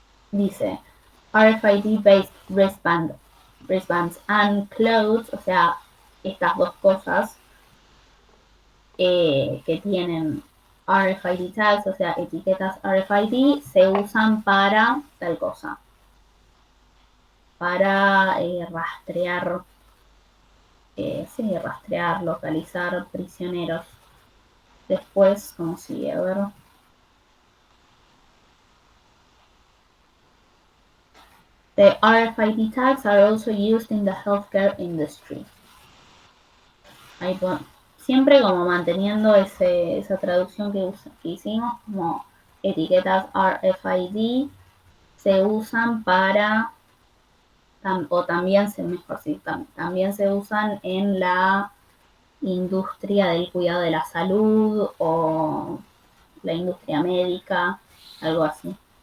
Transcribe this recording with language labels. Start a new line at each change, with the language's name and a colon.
Spanish: dice
English: RFID-based wristbands and clothes,
Spanish: o sea, estas dos cosas que tienen RFID tags, o sea, etiquetas RFID, se usan para tal cosa, para rastrear, sí, rastrear, localizar prisioneros. Después, como sigue, a ver.
English: The RFID tags are also used in the healthcare industry.
Spanish: Ahí siempre como manteniendo esa traducción que hicimos, como etiquetas RFID se usan para, o también mejor sí, también se usan en la industria del cuidado de la salud o la industria médica, algo así.